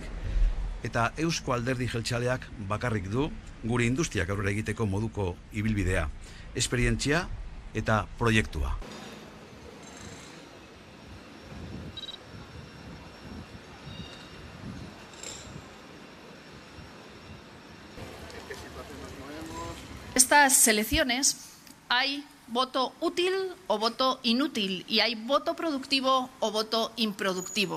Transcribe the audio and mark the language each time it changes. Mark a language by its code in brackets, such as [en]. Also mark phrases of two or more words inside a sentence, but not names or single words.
[eu] Eta Eusko Alderdi Jeltzaleak bakarrik du gure industriak aurrera egiteko moduko ibilbidea, esperientzia eta proiektua. [es] Estas elecciones hay voto útil o voto inútil y hay voto productivo o voto improductivo.